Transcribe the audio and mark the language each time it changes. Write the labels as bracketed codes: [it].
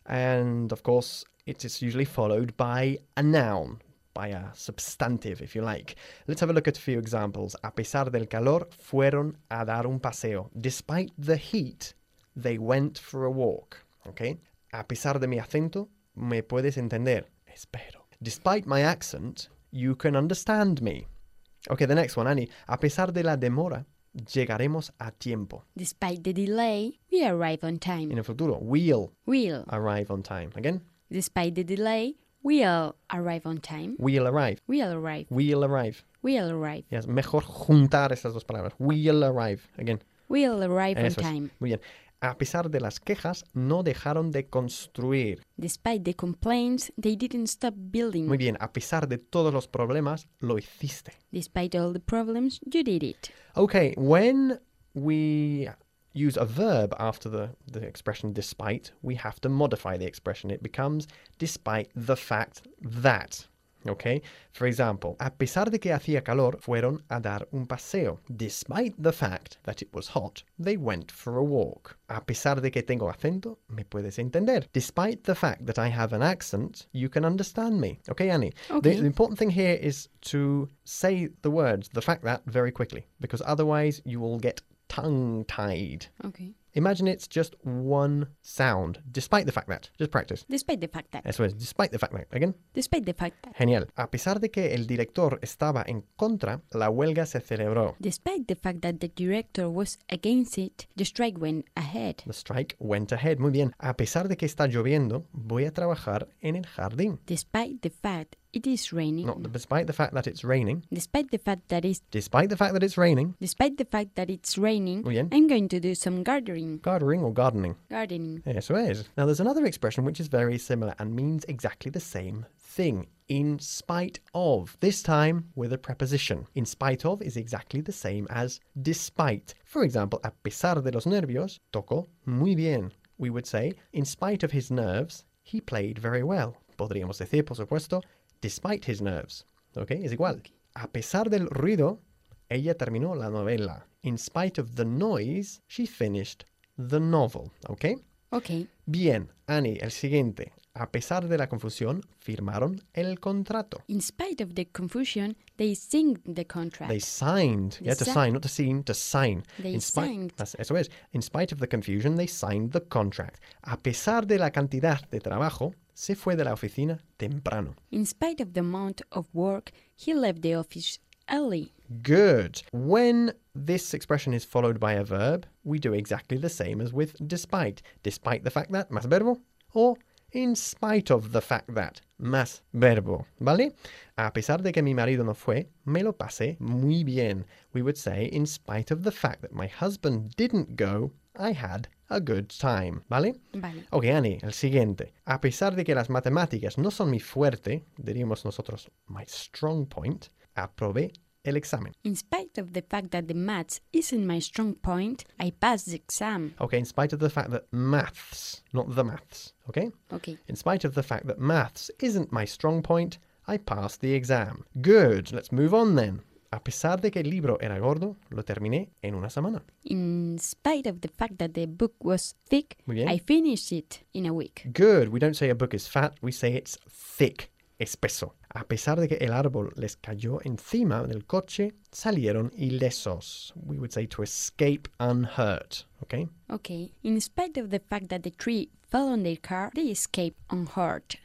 [en] And of course, it is usually followed by a noun, by a substantive, if you like. Let's have a look at a few examples. [es] A pesar del calor, fueron a dar un paseo. [en] Despite the heat, they went for a walk. Okay? [es] A pesar de mi acento, me puedes entender. Espero. [en] Despite my accent, you can understand me. Okay, the next one, Annie. [es] A pesar de la demora, llegaremos a tiempo. [en] Despite the delay, we arrive on time. [es] En el futuro, [en] we'll. We'll. Arrive on time. Again. Despite the delay, we'll arrive on time. We'll arrive. We'll arrive. We'll arrive. We'll arrive. [es] Yes, mejor juntar esas dos palabras. [en] We'll arrive. Again. We'll arrive on time. [es] Muy bien. A pesar de las quejas, no dejaron de construir. [en] Despite the complaints, they didn't stop building. [es] Muy bien. A pesar de todos los problemas, lo hiciste. [en] Despite all the problems, you did it. Okay, when we use a verb after the expression despite, we have to modify the expression. It becomes despite the fact that. Okay? For example, [es] a pesar de que hacía calor, fueron a dar un paseo. [en] Despite the fact that it was hot, they went for a walk. [es] A pesar de que tengo acento, me puedes entender. [en] Despite the fact that I have an accent, you can understand me. Okay, Annie? Okay. The important thing here is to say the words, the fact that, very quickly, because otherwise you will get tongue-tied. Okay. Imagine it's just one sound, despite the fact that. Just practice. Despite the fact that. [es] Eso es, [en] despite the fact that. Again. Despite the fact that. [es] Genial. A pesar de que el director estaba en contra, la huelga se celebró. [en] Despite the fact that the director was against it, the strike went ahead. The strike went ahead. [es] Muy bien. A pesar de que está lloviendo, voy a trabajar en el jardín. [en] Despite the fact it is raining. No, despite the fact that it's raining. Despite the fact that it's... Despite the fact that it's raining. Despite the fact that it's raining. [es] Muy bien. [en] I'm going to do some gardening. Gardening or gardening? Gardening. [es] Eso es. [en] Now, there's another expression which is very similar and means exactly the same thing. In spite of. This time, with a preposition. In spite of is exactly the same as despite. For example, [es] a pesar de los nervios, tocó muy bien. [en] We would say, in spite of his nerves, he played very well. [es] Podríamos decir, por supuesto, [en] despite his nerves. [es] Okay, es igual. A pesar del ruido, ella terminó la novela. [en] In spite of the noise, she finished the novel. Okay? Okay. [es] Bien, Annie, el siguiente. A pesar de la confusión, firmaron el contrato. [en] In spite of the confusion, they signed the contract. They signed. They to sign, not to sign, to sign. They signed. [es] Eso es. [en] In spite of the confusion, they signed the contract. A pesar de la cantidad de trabajo, se fue de la oficina temprano. In spite of the amount of work, he left the office early. Good. When this expression is followed by a verb, we do exactly the same as with despite. Despite the fact that, [es] más verbo. [en] Or in spite of the fact that, más verbo. [es] ¿Vale? A pesar de que mi marido no fue, me lo pasé muy bien. [en] We would say, in spite of the fact that my husband didn't go, I had a good time. [es] ¿Vale? Vale. Ok, Annie, el siguiente. A pesar de que las matemáticas no son mi fuerte, diríamos nosotros, [en] my strong point, [es] aprobé el examen. [en] In spite of the fact that the maths isn't my strong point, I passed the exam. Ok, in spite of the fact that maths, not the maths, ok? Ok. In spite of the fact that maths isn't my strong point, I passed the exam. Good, let's move on then. [es] A pesar de que el libro era gordo, lo terminé en una semana. [en] In spite of the fact that the book was thick, I finished it in a week. Good. We don't say a book is fat, we say it's thick, espeso. [es] A pesar de que el árbol les cayó encima del coche, salieron ilesos. [en] We would say to escape unhurt, okay? Okay. In spite of the fact that the tree fell on their car, they escaped unhurt.